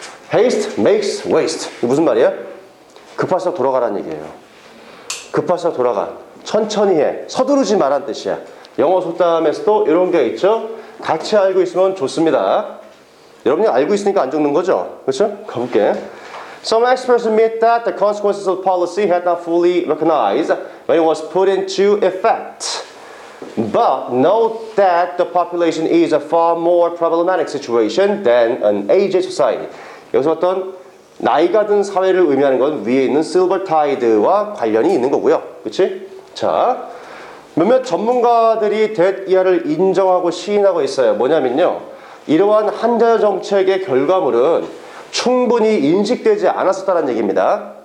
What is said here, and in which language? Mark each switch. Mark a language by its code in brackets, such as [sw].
[en] Haste makes waste. [ko] 이게 무슨 말이에요? 급할수록 돌아가라는 얘기예요. 급할수록 돌아가. 천천히 해. 서두르지 말란 뜻이야. 영어 속담에서도 이런 게 있죠. 같이 알고 있으면 좋습니다. 여러분이 알고 있으니까 안 적는 거죠. 그렇죠? 가볼게. [en] Some experts admit that the consequences of policy had not fully recognized when it was put into effect. But note that the population is a far more problematic situation than an aged society. [ko] 여기서 어떤 나이가 든 사회를 의미하는 건 위에 있는 실버 타이드와 관련이 있는 거고요. 그치? 자, 몇몇 전문가들이 대이하를 인정하고 시인하고 있어요. 뭐냐면요. 이러한 한자녀 정책의 결과물은 충분히 인식되지 않았었다는 얘기입니다.